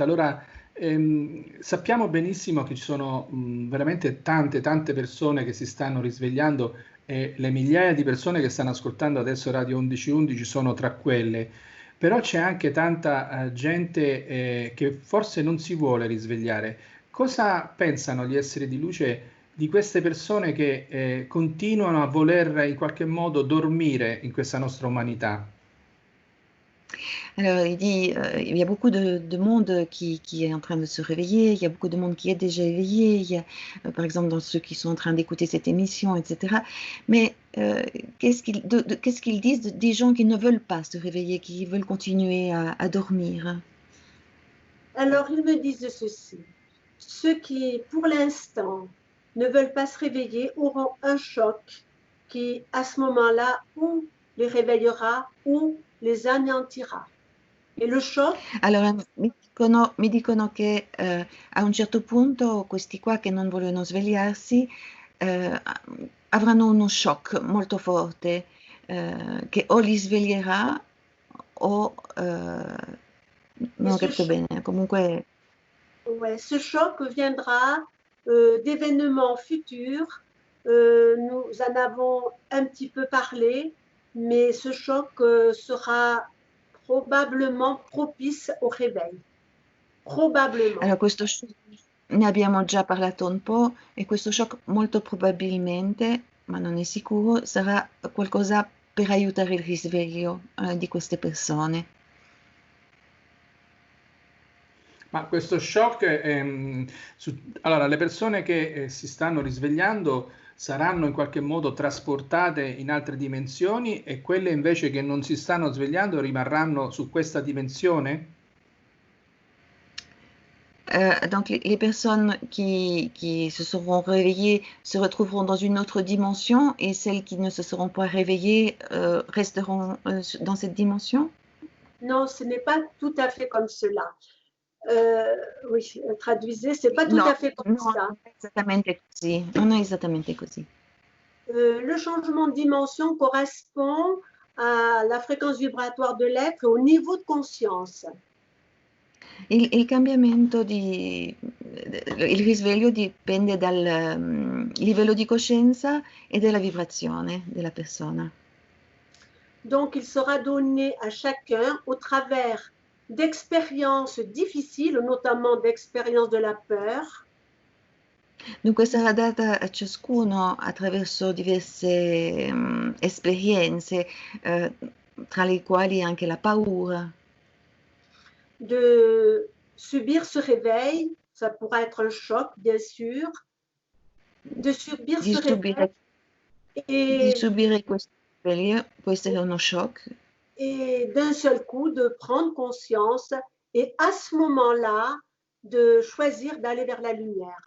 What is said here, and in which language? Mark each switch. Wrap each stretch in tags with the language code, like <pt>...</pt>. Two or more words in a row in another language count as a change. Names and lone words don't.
<it>Allora, sappiamo benissimo che ci sono veramente tante persone che si stanno risvegliando e le migliaia di persone che stanno ascoltando adesso Radio 1111 sono tra quelle, però c'è anche tanta gente che forse non si vuole risvegliare. Cosa pensano gli esseri di luce di queste persone che continuano a voler in qualche modo dormire in questa nostra umanità?</it> <fr>Alors, il dit, il y a beaucoup de monde qui est en train de se réveiller, il y a beaucoup de monde qui est déjà éveillé, il y a, par exemple, dans ceux qui sont en train d'écouter cette émission, etc. Mais qu'est-ce qu'ils disent des gens qui ne veulent pas se réveiller, qui veulent continuer à dormir? Alors, ils me disent ceci. Ceux qui, pour l'instant, ne veulent pas se réveiller auront un choc qui, à ce moment-là, ou les réveillera ou les anéantira.</fr> <it>E lo shock? Allora, mi dicono che a un certo punto questi qua che non vogliono svegliarsi avranno uno shock molto forte che o li sveglierà o non ho capito bene, comunque...</it> <fr>Ouais, ce choc viendra d'événements futurs. Nous en avons un petit peu parlé, mais ce choc sera probablement propice au réveil. Probablement.</fr> <it>Allora, questo shock ne abbiamo già parlato un po' e questo shock molto probabilmente, ma non è sicuro, sarà qualcosa per aiutare il risveglio di queste persone. Ma questo shock, allora le persone che si stanno risvegliando saranno in qualche modo trasportate in altre dimensioni e quelle invece che non si stanno svegliando rimarranno su questa dimensione?</it> <fr>Donc les personnes qui se seront réveillées se retrouveront dans une autre dimension et celles qui ne se seront pas réveillées resteront dans cette dimension? Non, ce n'est pas tout à fait comme cela. Oui, traduisez, c'est pas tout à fait comme ça.</fr> <it>Esattamente così, non è esattamente così.</it> <fr>Le changement de dimension correspond à la fréquence vibratoire de l'être et au niveau de conscience.</fr> <it>Il cambiamento il risveglio dipende dal livello di coscienza e della vibrazione della persona.</it> <fr>Donc, il sera donné à chacun au travers d'expériences difficiles, notamment d'expériences de la peur.</fr> <it>Dunque sarà data a ciascuno attraverso diverse esperienze, tra le quali anche la paura.</it> <fr>De subir ce réveil, ça pourra être un choc, bien sûr, de subir ce réveil</fr> <it>di subire questo risveglio può essere uno shock.</it> <fr>Et d'un seul coup, de prendre conscience et à ce moment-là, de choisir d'aller vers la lumière.</fr>